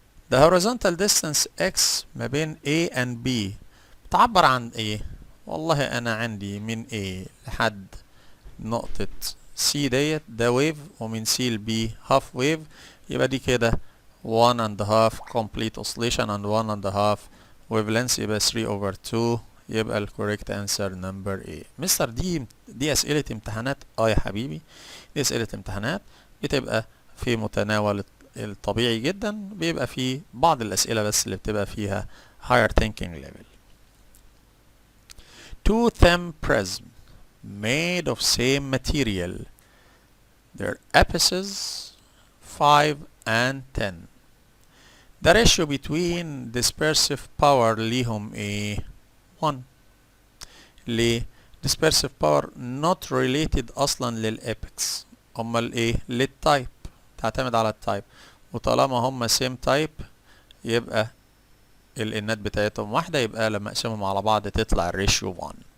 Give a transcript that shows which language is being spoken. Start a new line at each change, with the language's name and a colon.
English: The horizontal distance x
Arabic: ما بين A and B بتعبر عن ايه؟ والله انا عندي من A لحد نقطة C ديت ده ويف، ومن C ل B half wave، يبقى دي كده
English: 1 and a half complete oscillation and 1 and a half wavelength،
Arabic: يبقى 3 over 2، يبقى ال
English: correct answer number A.
Arabic: مستر دي أسئلة امتحانات يا حبيبي، دي أسئلة امتحانات بتبقى في متناول الطبيعي جدا، بيبقى في بعض الأسئلة بس اللي بتبقى فيها
English: higher thinking level. Two thin prisms made of same material. Their apices 5 and 10. The ratio between dispersive power
Arabic: ليهم ايه؟
English: 1.
Arabic: ليه؟
English: dispersive power not related
Arabic: اصلا للابكس، امال ايه؟ للتايب، تعتمد على التايب، وطالما هم same type يبقى الانات بتاعتهم واحدة، يبقى لما اقسمهم على بعض تطلع الريشيو 1.